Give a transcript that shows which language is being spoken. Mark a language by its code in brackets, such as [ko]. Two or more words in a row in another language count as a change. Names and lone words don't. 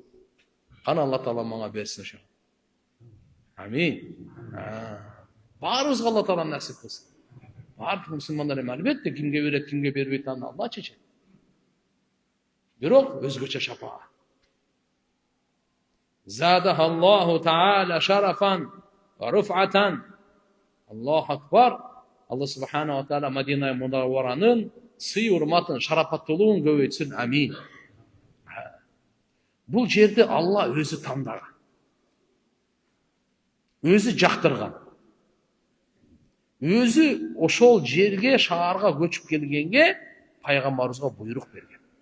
[ky] Кана Алла Таала мага берсин ошо. Амин. Баарыбызга Алла Таала насип кылсын. Баардык мусулмандар эми албетте кимге берет, кимге бербейт аны Алла чечет. Бирок өзгөчө шапаат. [ar] زادها الله تعالى شرفا ورفعة. الله أكبر. [ky] Алла [ar] سبحانه وتعالى [ky] Мадина Мунавваранын сый урматын, шарапаттуулугун көбөйтсүн. Амин. Бул жерди Алла өзү тандаган. Өзү жактырган. Өзү ошол жерге, шаарга көчүп келгенге пайгамбарыбызга буйрук берген.